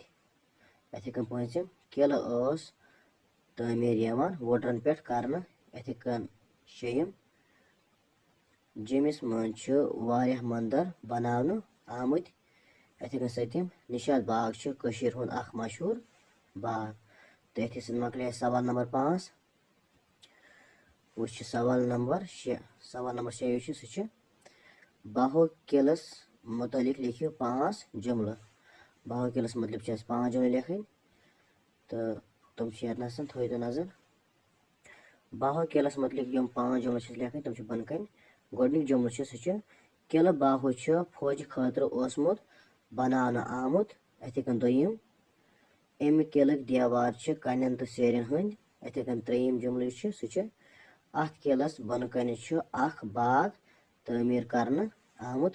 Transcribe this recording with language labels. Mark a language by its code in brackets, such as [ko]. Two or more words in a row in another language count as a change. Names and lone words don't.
[ks] इथे कन पंचम किल तमीर वोटरन पे कर। इथे कन शेयम जमिस मज मंदिर बनान आमत। इथे कन सतम निशात बाग हुंद मशहूर बाग। तो इथे मकल सवाल नंबर 5। वो सवाल नंबर 6। सवाल नंबर 6 सह बाहो किलस मुतलिक लिखियो 5 जुमल। बाहो किलस मतलब 5 जुमल लिखन। तो तुम ये थो तो नजर। बाहो किलस मतलब यम 5 जुमल लिखन तुम बन कन। गोडनिक जुमल सह किल बाहो फौज खतर ओसमुत बनान आमुत। इथे कन दोयम अमि किलक देवार कन्न तो सेरन हंद। इथे कन त्रेयम जुमल सह अथ किलस बन कन बाग तमीर करन आमुत।